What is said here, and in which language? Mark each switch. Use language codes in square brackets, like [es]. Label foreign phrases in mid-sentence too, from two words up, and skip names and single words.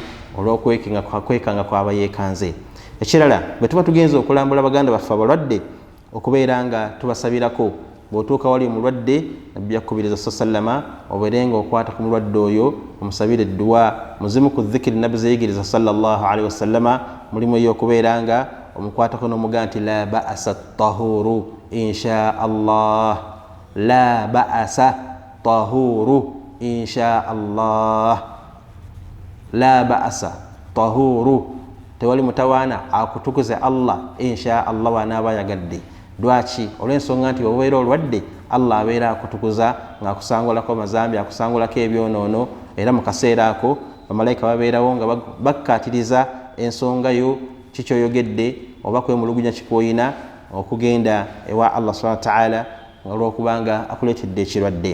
[lg] Olw'okwekanga kwaba yeekanze. Ekirala, bwe tuba tugenze okulambula baganda baffe abalwadde, okubeera nga tubasabirako. Bw'otuuka wali omulwadde, Nabbi yakubiriza sallama obeerenga okwata ku mulwadde oyo omusabire edduwa. Muzimu ku dhikiri Nabbi zeyigiriza [ar] صلى الله عليه وسلم [lg] mulimu ey'okubeera nga omukwatako n'omugamba nti [ar] لا بأس طهور إن شاء الله, لا بأس طهور إن شاء الله, لا بأس طهور, [lg] tewali mutawaana akutukuze Allah [ar] إن شاء الله [lg] wanaaba yagadde. Lwaki? Olw'ensonga nti obeera olwadde, Allah abeera akutukuza ng'akusangulako amazambi, akusangulako ebyonoono, era mu kaseera ako bamalayika babeerawo nga bakkaatiriza ensonga yo kikyoyogedde oba kwemulugunya kikwoyina okugenda ewa [ar] الله سبحانه وتعالى [lg] olw'okubanga akuleetedde ekirwadde.